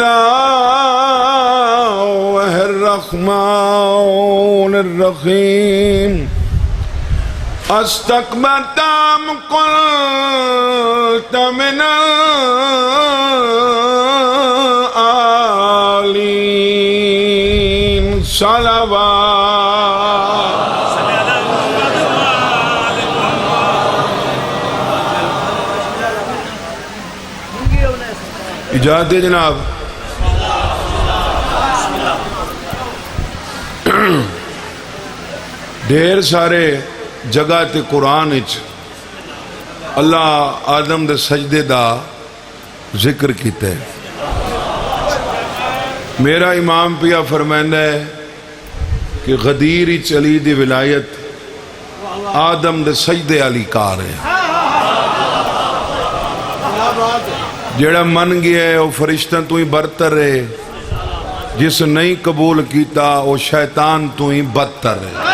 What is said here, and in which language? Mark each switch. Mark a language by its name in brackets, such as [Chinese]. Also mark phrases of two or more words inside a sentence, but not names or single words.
[Arabic] الله الرحمن الرحيم استكبرت أم قلت من العالين صلوات [Saraiki] اجازت جناب ڈھیر سارے جگہ تے قرآن اچ اللہ آدم دے سجدے دا ذکر کیتے ہیں میرا امام پیا فرمائندہ ہے کہ غدیر علی دی ولایت آدم دے سجدے علی کار ہے جیڑا من گیا ہے وہ فرشتہ تو ہی برتر ہے جس نہیں قبول کیتا وہ شیطان تو ہی بدتر ہے